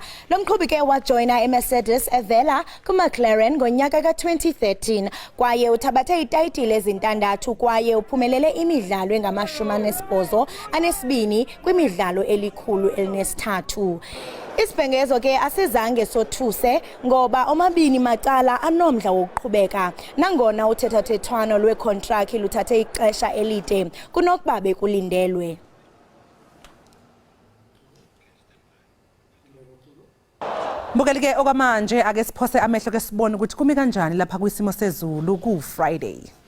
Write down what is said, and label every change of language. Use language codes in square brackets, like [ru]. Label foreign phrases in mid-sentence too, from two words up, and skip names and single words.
[xh] Lo mqhubi ke wajoyina eMercedes evela kuMcLaren ngonyaka ka2013 kwaye uthabathe itayitile ezintandathu kwaye uphumelele imidlalo engama82 kwimidlalo elikhulu-13. Isibhengezo ke asizange sothuse ngoba omabini macala anomdla wokuqhubeka nangona uthethathethwano lwekontrakthi luthathe ixesha elide kunokuba bekulindelwe. [zu] Mbukeli ke okwamanje ake siphose amehlo ke sibone ukuthi kumi kanjani lapha kwisimo sezulu ku Friday.